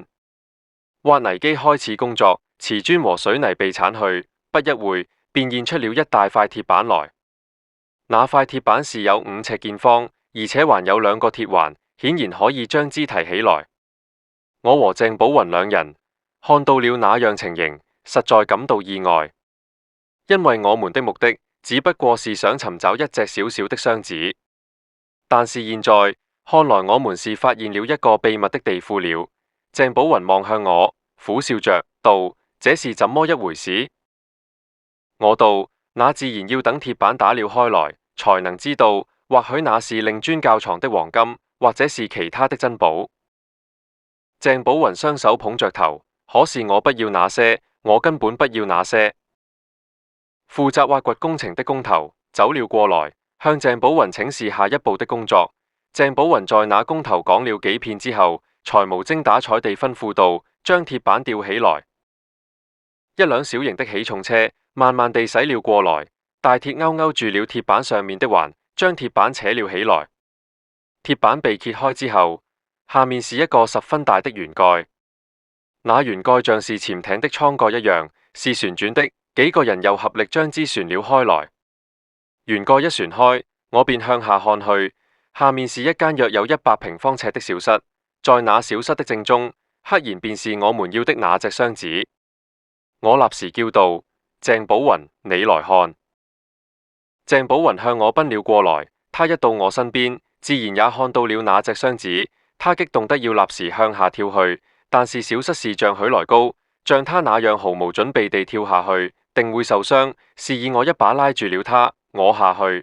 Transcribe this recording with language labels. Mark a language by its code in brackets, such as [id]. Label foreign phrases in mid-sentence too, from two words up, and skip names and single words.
[zh] 挖泥機開始工作，瓷磚和水泥被鏟去，不一會便現出了一大塊鐵板來。那塊鐵板是有5尺見方，而且還有2個鐵環，顯然可以將之提起來。我和鄭寶雲兩人看到了那樣情形，實在感到意外，因為我們的目的只不過是想尋找一隻小小的箱子，但是現在看來我們是發現了一個秘密的地庫了。鄭寶雲望向我，苦笑着道：這是怎麼一回事？我道：那自然要等鐵板打了開來，才能知道，或許那是令尊窖藏的黃金，或者是其他的珍寶。鄭寶雲雙手捧着頭，可是我不要那些，我根本不要那些。負責挖掘工程的工頭走了過來，向鄭寶雲請示下一步的工作。鄭寶雲在那工頭講了幾遍之後，才無精打采地吩咐道：將鐵板吊起來。一輛小型的起重車慢慢地駛了過來，大鐵勾住了鐵板上面的環，將鐵板扯了起來。鐵板被揭開之後，下面是一個十分大的圓蓋，那圓蓋像是潛艇的艙蓋一樣，是旋轉的。幾個人又合力將之旋了開來。圓蓋一旋開，我便向下看去，下面是一間約有100平方尺的小室，在那小室的正中，赫然便是我們要的那隻箱子。我立時叫道：鄭寶雲，你來看！鄭寶雲向我奔了過來，他一到我身邊，自然也看到了那隻箱子，他激動得要立時向下跳去，但是小室是像許來高，像他那樣毫無準備地跳下去，定會受傷，示意我一把拉住了他，我下去。